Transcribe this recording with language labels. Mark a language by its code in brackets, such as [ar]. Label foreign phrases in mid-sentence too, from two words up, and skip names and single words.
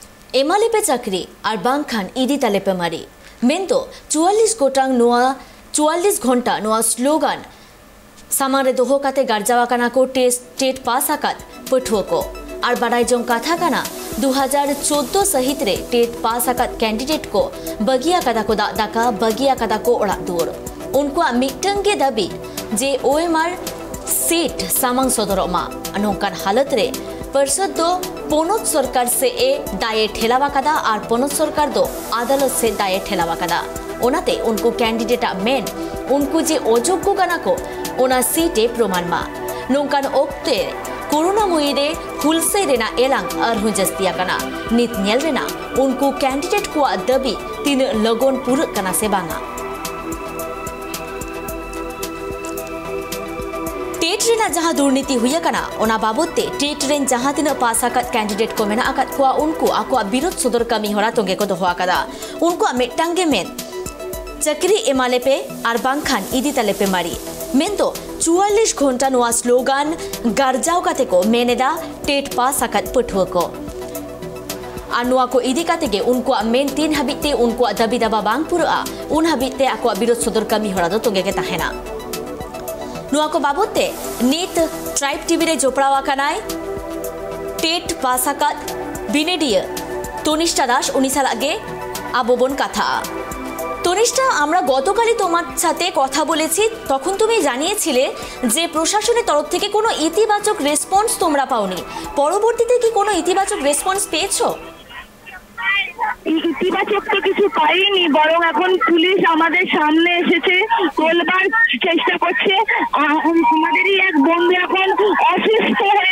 [sat] एमालेपे चाकरी और बांखान इदी तालेपे मारी मेंतो 44 गोटांग नोआ 44 घंटा नोआ स्लोगान सामारे दोहो काते गार्जावा काना को टेट पास आकात पठुआ को और बड़ाई जों कथा काना 2014 सहित रे टेट पास आकात कैंडिडेट को बगिया कदा को दाका बगिया कदा को ओड़ा दूर उनको मिटंग के दाबी जे ओएमआर सीट सामांग सदरोमा नोंकान हालत रे परिषद दो पोनोत सरकार से ए दाये ठेलावा कदा और पोनोत सरकार दो अदालत से दाये ठेलावा कदा ओनाते उनको कैंडिडेट मेन उनको जे अयोग्य काना को ओना सीटे प्रमाण मा नोंकान ओक्ते कोरोना मुइरे हुलसे रेना एलांग अरहु जस्तिया काना नित नेल रेना उनको कैंडिडेट को दबी तीन लगन पूरा काना से बांगा टेट रेना जहां दुर्नीति हुई काना ओना बाबते टेट रेन जहां तीन पास आकात कैंडिडेट को मेना आकात को उनको आको विरोध सदर कमी होरा तोंगे को दोहो आकादा उनको मिटांगे मेन चाकरी एमालेपे और बांखान इदी तालेपे मारी मेन तो 44 घंटा नोआ स्लोगान गार्जाव काते को मेनेदा टेट पास आकात पठुआ को और नोआ को इदी काते गे उनको मेन 3 हाबिते उनको दाबी दाबा बांग पुरा उन हाबिते आको विरोध सदर कमी होरा दो तोंगे के ताहेना नोआ को बाबते नीत ट्राइब टीवी रे जोपड़ावा कानाय टेट पास आकात बिनेडिया तनिष्ठा दास उनी सालागे आबोबन कथा तनिष्ठा [bn] আমরা গতকালই তোমার সাথে কথা বলেছি তখন তুমি জানিয়েছিলে যে প্রশাসনের তরফ থেকে কোনো ইতিবাচক রেসপন্স তোমরা পাওনি পরবর্তীতে কি কোনো ইতিবাচক রেসপন্স পেয়েছো ইতিবাচক তো কিছু পাইনি বরং এখন পুলিশ আমাদের সামনে এসেছে তোলবার চেষ্টা করছে আমাদেরই এক বন্ধু এখন অসুস্থ হয়ে